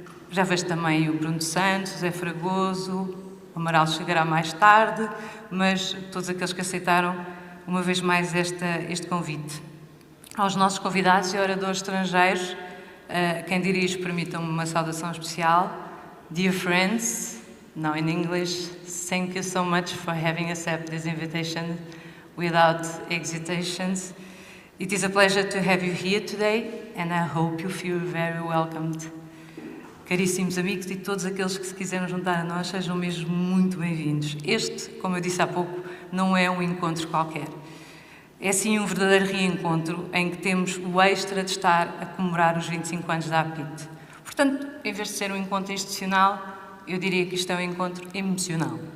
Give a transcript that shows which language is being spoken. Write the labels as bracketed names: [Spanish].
[Portuguese] Já vejo também o Bruno Santos, José Fragoso, o Amaral chegará mais tarde, mas todos aqueles que aceitaram, uma vez mais, este convite. Aos nossos convidados e oradores estrangeiros, quem dirijo, permitam-me uma saudação especial. [English] Dear friends, now in English, thank you so much for having accepted this invitation without hesitations. It is a pleasure to have you here today, and I hope you feel very welcomed. [Portuguese] Caríssimos amigos e todos aqueles que se quiserem juntar a nós, sejam mesmo muito bem-vindos. Este, como eu disse há pouco, não é um encontro qualquer. É sim um verdadeiro reencontro em que temos o extra de estar a comemorar os 25 anos da APIT. Portanto, em vez de ser um encontro institucional, eu diria que isto é um encontro emocional.